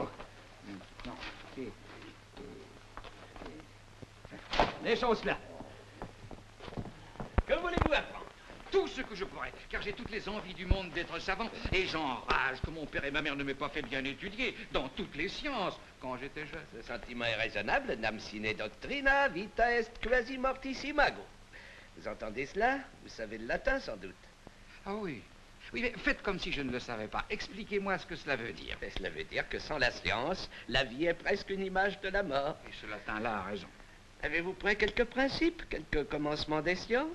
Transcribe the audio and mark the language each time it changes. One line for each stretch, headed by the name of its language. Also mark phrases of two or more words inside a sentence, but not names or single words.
French: Non. Laissons cela. Que voulez-vous apprendre? Tout ce que je pourrais, car j'ai toutes les envies du monde d'être savant, et j'enrage que mon père et ma mère ne m'aient pas fait bien étudier dans toutes les sciences quand j'étais jeune. Ce sentiment est raisonnable,
Latin: nam sine doctrina, vita est quasi mortis imago.
French: Vous entendez cela? Vous savez le latin, sans doute. Ah oui. Oui, mais faites comme si je ne le savais pas. Expliquez-moi ce que cela veut dire. Et cela veut dire que sans la science, la vie est presque une image de la mort. Et ce latin-là a raison. Avez-vous pris quelques principes, quelques commencements des sciences?